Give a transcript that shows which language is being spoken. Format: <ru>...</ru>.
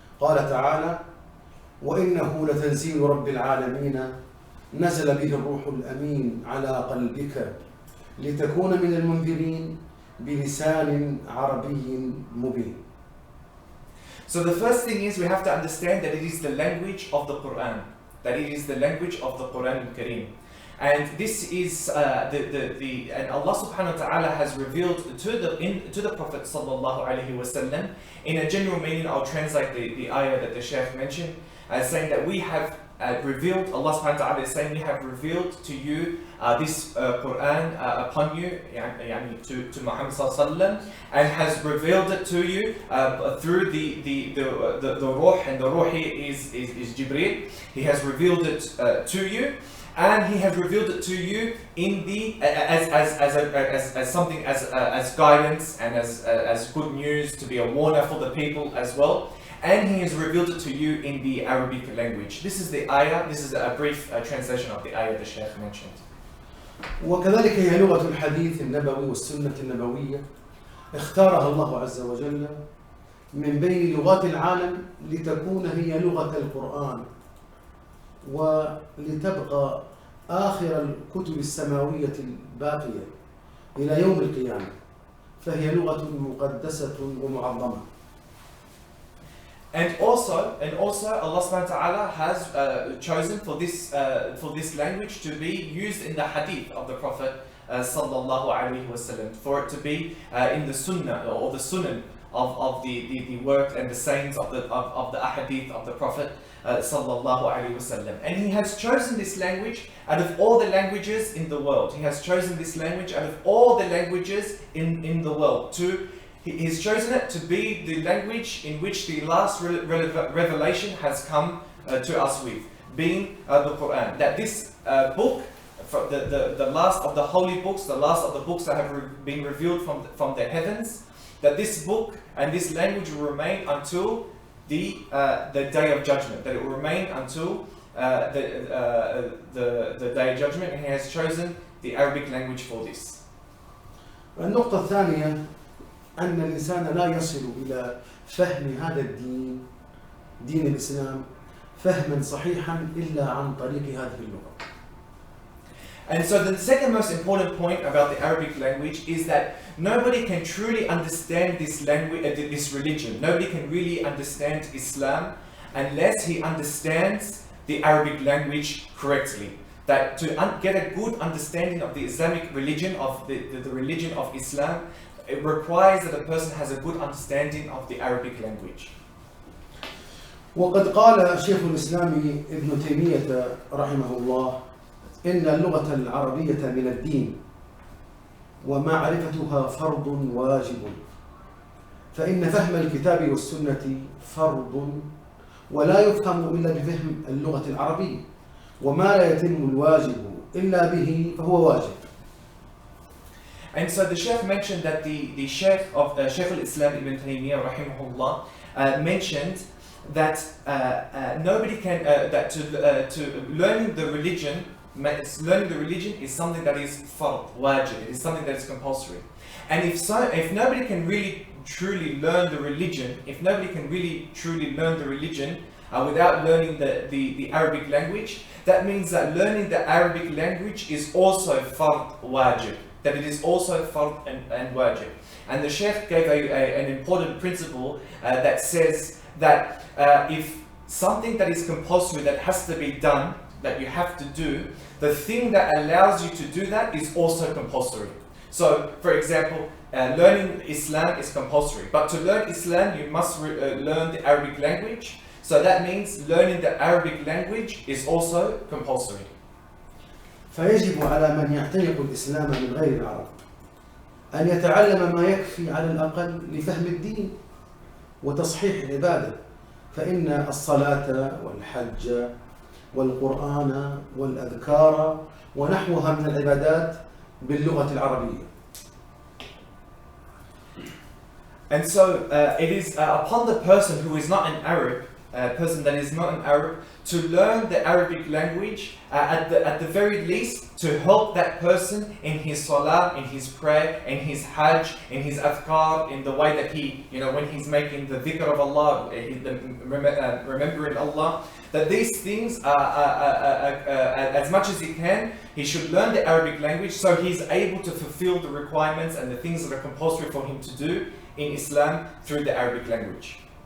<ar>قال تعالى: وإنه لتنزيل رب العالمين نزل به الروح الأمين على قلبك لتكون من المنذرين بلسان عربي مبين.</ar> <en>So the first thing is we have to understand that it is the language of the Quran. That it is the language of the Quran al-Kareem. And this is and Allah subhanahu wa ta'ala has revealed to the Prophet sallallahu alaihi wasallam. In a general meaning, I'll translate the ayah that the Shaykh mentioned, saying that we have revealed, Allah subhanahu wa ta'ala is saying, we have revealed to you this Quran upon you, to Muhammad sallallahu alaihi wasallam, and has revealed it to you through the Ruh, and the Ruh is Jibreel. He has revealed it to you, and He has revealed it to you in the as something as guidance and as good news, to be a warner for the people as well. And He has revealed it to you in the Arabic language. This is the ayah. This is a brief translation of the ayah the Shaykh mentioned.</en> <ar>وكذلك هي لغة الحديث النبوي والسنة النبوية اختارها الله عز وجل من بين لغات العالم لتكون هي لغة القرآن ولتبقى آخر الكتب السماوية الباقية إلى يوم القيامة، فهي لغة مقدسة ومعظمة.</ar> <en>And also Allah subhanahu wa ta'ala has chosen for this language to be used in the hadith of the Prophet sallallahu alaihi wasallam, for it to be in the sunnah or the sunan of the work and the sayings of the ahadith of the Prophet sallallahu alaihi wasallam. And He has chosen this language out of all the languages in the world. He has chosen this language out of all the languages in the world He's chosen it to be the language in which the last revelation has come to us with, being the Quran. That this book, the last of the holy books, the last of the books that have been revealed from the heavens, that this book and this language will remain until the day of judgment. That it will remain until the day of judgment. And He has chosen the Arabic language for this.</en> <ar>النقطة الثانية أن الإنسان لا يصل إلى فهم هذا الدين، دين الإسلام، فهما صحيحا إلا عن طريق هذه اللغة.</ar> <en>And so the second most important point about the Arabic language is that nobody can truly understand this language, this religion. Nobody can really understand Islam unless he understands the Arabic language correctly. That to get a good understanding of the Islamic religion, of the religion of Islam, it requires that a person has a good understanding of the Arabic language.</en> <ar>وقد قال شيخ الإسلام ابن تيمية رحمه الله: إن اللغة العربية من الدين ومعرفتها فرض واجب، فإن فهم الكتاب والسنة فرض ولا يفهم إلا بفهم اللغة العربية، وما لا يتم الواجب إلا به فهو واجب.</ar> <en>And so the Shaykh mentioned that the Shaykh of Shaykh al-Islam ibn Taymiyyah rahimahullah mentioned that nobody can to learning the religion is something that is fard, wajib, it is something that is compulsory. And if nobody can really truly learn the religion, without learning the Arabic language, that means that learning the Arabic language is also fard, wajib. That it is also fard and wajib. And the Shaykh gave an important principle that says that if something that is compulsory, that has to be done, that you have to do, the thing that allows you to do that is also compulsory. So, for example, learning Islam is compulsory, but to learn Islam you must learn the Arabic language. So that means learning the Arabic language is also compulsory.</en> <ar>فيجب على من يعتنق الإسلام من غير العرب أن يتعلم ما يكفي على الأقل لفهم الدين وتصحيح العبادة، فإن الصلاة والحج والقرآن والأذكار ونحوها من العبادات باللغة العربية.</ar> <en>And so it is upon the person who is not an Arab person that is not an Arab to learn the Arabic language at the very least to help that person in his salah, in his prayer, in his hajj, in his adhkar, in the way that he, when he's making the dhikr of Allah, remembering Allah, that these things, as much as he can, he should learn the Arabic language so he's able to fulfill the requirements and the things that are compulsory for him to do in Islam through the Arabic language.</en>